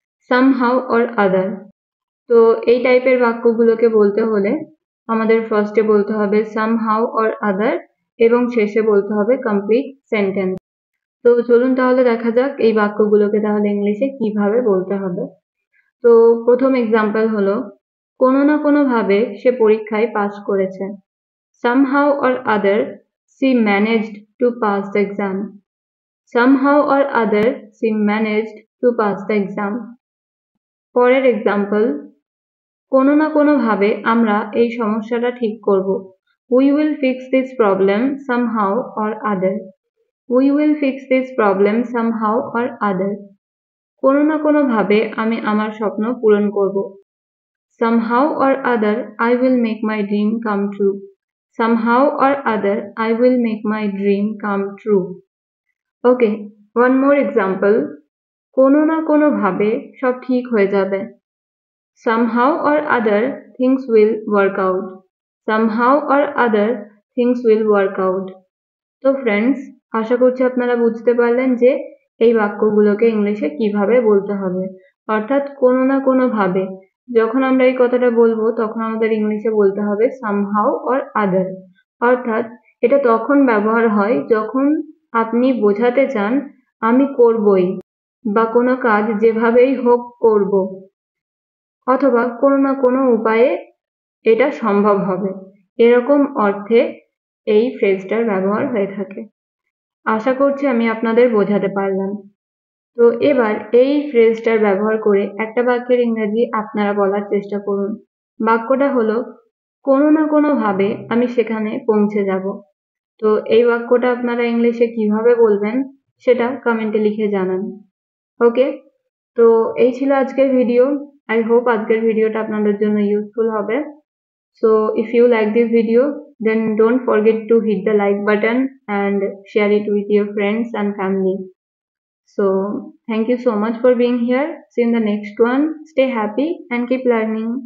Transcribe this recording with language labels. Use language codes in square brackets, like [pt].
[bn] somehow or other. তো এই টাইপের বাক্যগুলোকে বলতে হলে আমাদের ফার্স্টে বলতে হবে somehow or other এবং শেষে বলতে হবে কমপ্লিট সেন্টেন্স। তো চলুন তাহলে দেখা যাক এই বাক্যগুলোকে তাহলে ইংলিশে কিভাবে বলতে হবে। তো প্রথম এক্সাম্পল হলো, কোনো না কোনো ভাবে সে পরীক্ষায় পাস করেছে। [en] somehow or other she managed to pass the exam. somehow or other she managed to pass the exam. [bn] পরের এক্সাম্পল, কোনো না কোনো ভাবে আমরা এই সমস্যাটা ঠিক করব। [en] We will fix this problem somehow or other. We will fix this problem somehow or other. [bn] কোনো না কোনো ভাবে আমি আমার স্বপ্ন পূরণ করব। [en] Somehow or other I will make my dream come true. Somehow or other I will make my dream come true. Okay, one more example. [bn] কোনো না কোনো ভাবে সব ঠিক হয়ে যাবে। [en] Somehow or other things will work out. Somehow or other things will work out. [bn] তো friends, আশা করছি আপনারা বুঝতে পারলেন যে এই বাক্যগুলোকে ইংলিশে কিভাবে বলতে হবে। অর্থাৎ কোনো না কোনো ভাবে যখন আমরা এই কথাটা বলবো তখন আমাদের ইংলিশে বলতে হবে somehow or other। অর্থাৎ এটা তখন ব্যবহার হয় যখন আপনি বোঝাতে চান আমি করবই, বা কোনো কাজ যেভাবেই হোক করব, অথবা কোনো না কোনো উপায়ে এটা সম্ভব হবে, এরকম অর্থে এই ফ্রেজটার ব্যবহার হয়ে থাকে। আশা করছি আমি আপনাদের বোঝাতে পারলাম। তো এবার এই ফ্রেজটার ব্যবহার করে একটা বাক্যের ইংরেজি আপনারা বলার চেষ্টা করুন। বাক্যটা হলো, কোনো না কোনো ভাবে আমি সেখানে পৌঁছে যাব। তো এই বাক্যটা আপনারা ইংলিশে কিভাবে বলবেন সেটা কমেন্টে লিখে জানান। ওকে, তো এই ছিল আজকের ভিডিও। আই হোপ আজকের ভিডিওটা আপনাদের জন্য ইউজফুল হবে। [en] So if you like this video, then don't forget to hit the like button and share it with your friends and family. So thank you so much for being here. See you in the next one. Stay happy and keep learning.